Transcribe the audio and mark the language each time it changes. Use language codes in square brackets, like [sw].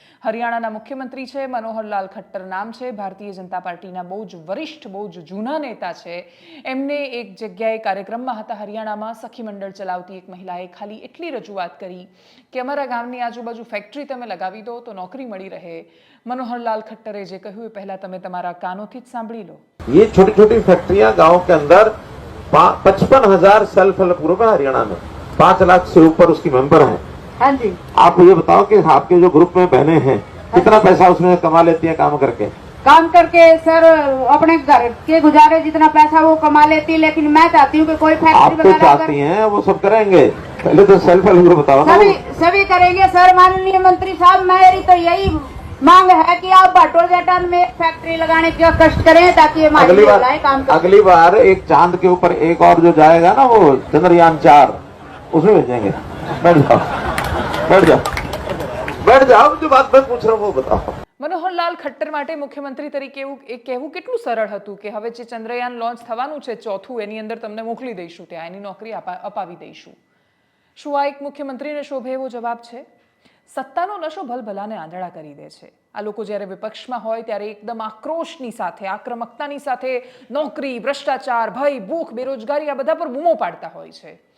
[gu] હરિયાણાના મુખ્યમંત્રી છે, મનોહરલાલ ખટ્ટર નામ છે, ભારતીય જનતા પાર્ટીના બહુ જ વરિષ્ઠ, બહુ જ જૂના નેતા છે. એમને એક જગ્યાએ કાર્યક્રમમાં હતા હરિયાણામાં, સખી મંડળ ચલાવતી એક મહિલાએ ખાલી એટલી રજૂઆત કરી કે અમારા ગામની આજુબાજુ ફેક્ટરી તમે લગાવી દો તો નોકરી મળી રહે. મનોહરલાલ ખટ્ટરે જે કહ્યું એ પહેલા તમે તમારા કાનોથી જ સાંભળી લો. [hi] ये छोटी छोटी फैक्ट्रियां गांव के अंदर 55,000 सेल्फ हेल्प ग्रुप है हरियाणा में, 5 लाख से ऊपर उसकी मेंबर हैं। हाँ जी, आप ये बताओ कि आपके जो ग्रुप में बहनें हैं कितना पैसा उसमें कमा लेती हैं काम करके? काम करके सर अपने घर के गुजारे जितना पैसा वो कमा लेती, लेकिन मैं चाहती हूँ कि कोई आप फैक्ट्री तो वगैरह चाहती हैं वो सब करेंगे, पहले तो सेल्फ हेल्प ग्रुप बताओ ना। सभी करेंगे सर। माननीय मंत्री साहब, मेरी तो यही मांग है कि आप बाटोलघाटन में एक फैक्ट्री लगाने का कष्ट करें ताकि हमारी महिलाएं काम करें। अगली बार एक चांद के ऊपर एक और जो जाएगा ना वो चंद्रयान 4 उसमें भेजेंगे। बैठ जाओ बैठ जाओ बैठ जाओ, जो बात मैं पूछ रहा हूँ वो बताओ. [gu] મનોહરલાલ ખટ્ટર માટે મુખ્યમંત્રી તરીકે એવું એ કહેવું કેટલું સરળ હતું કે હવે જે ચંદ્રયાન લોન્ચ થવાનું છે ચોથું, એની અંદર તમને મોકલી દઈશું, ત્યાં એની નોકરી અપાવી દઈશું. શું આ એક મુખ્યમંત્રીને શોભે એવો જવાબ છે? સત્તાનો નશો ભલભલાને આંધળા કરી દે છે. આ લોકો જ્યારે વિપક્ષમાં હોય ત્યારે એકદમ આક્રોશની સાથે, આક્રમકતાની સાથે નોકરી, ભ્રષ્ટાચાર, ભય, ભૂખ, બેરોજગારી આ બધા પર બૂમો પાડતા હોય છે.